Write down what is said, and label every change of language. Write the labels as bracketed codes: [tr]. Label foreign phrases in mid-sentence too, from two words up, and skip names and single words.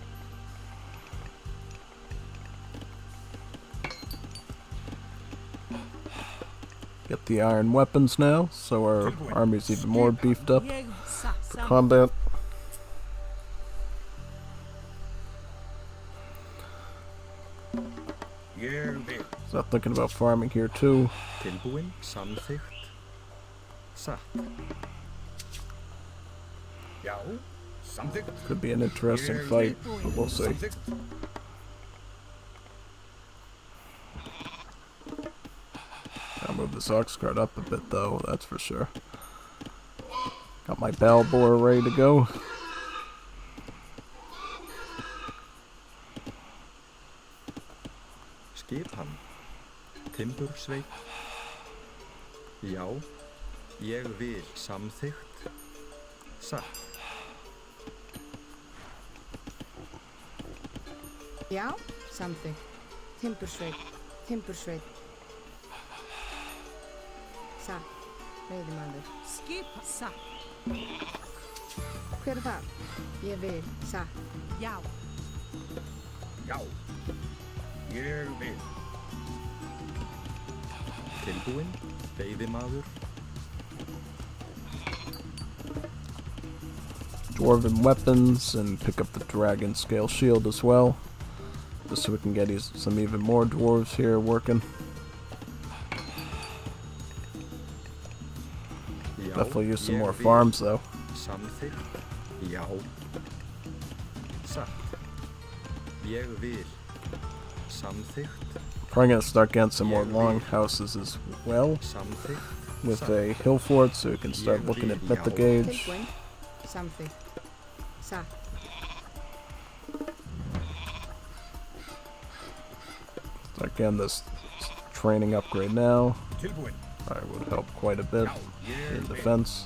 [en] Get the iron weapons now, so our army's even more beefed up for combat. [is] Ég vil. [en] Start thinking about farming here too. [is] Tilbúin, samþykkt, satt. Já. Something. [en] Could be an interesting fight, but we'll see. I'll move this ox cart up a bit though, that's for sure. Got my battle boar ready to go. [is] Skipan. Timbursveit. Já, ég vil samþykkt. Satt. Já, samþykkt. Timbursveit, timbursveit. Satt, veiðimaður. Skipa. Satt. Hver er það? Ég vil, satt. Já. Já. Ég vil. Tilbúinn. Veiðimaður. [en] Dwarven weapons and pick up the dragon scale shield as well. Just so we can get some even more dwarves here working. [is] Já, [en] Definitely use some [is] ég [en] more [is] vil. [en] farms though. [is] Samþykkt. Já. Satt. Ég vil. Samþykkt. [en] Probably gonna start getting some more [is] Ég [en] long [is] vil. [en] houses as well [is] Samþykkt. [en] with [is] Satt. [en] a hill fort, so we can start [is] Ég [en] looking at [is] vil, [en] mythic [is] já. [en] age. [is] Tilbúinn. Samþykkt. Satt. [en] Start getting this training upgrade now. [is] Tilbúinn. [en] Probably would help quite a bit [is] Já, ég [en] in [is] vil. [en] defense.